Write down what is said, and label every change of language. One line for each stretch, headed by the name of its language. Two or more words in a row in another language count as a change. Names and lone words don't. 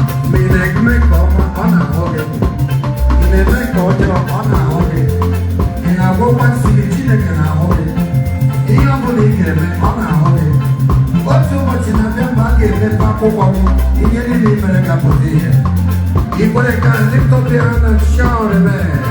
Igbo: Ma ị na-eme ka ọma, ọ na-ahụ gị. Ị na-eme ka ọjọọ, ọ na-ahụ gị. Ị na-agwọkwa nsị gị, Chineke na-ahụ gị. Ihe ọ bụla ị ga-eme, ọ na-ahụ gị. Otu ụbọchị na-abịa mgbe a ga-emepe akwụkwọ m, ihe niile i mere ga-apụta ihe. I kwere ka
English: lift up your hand and shout amen.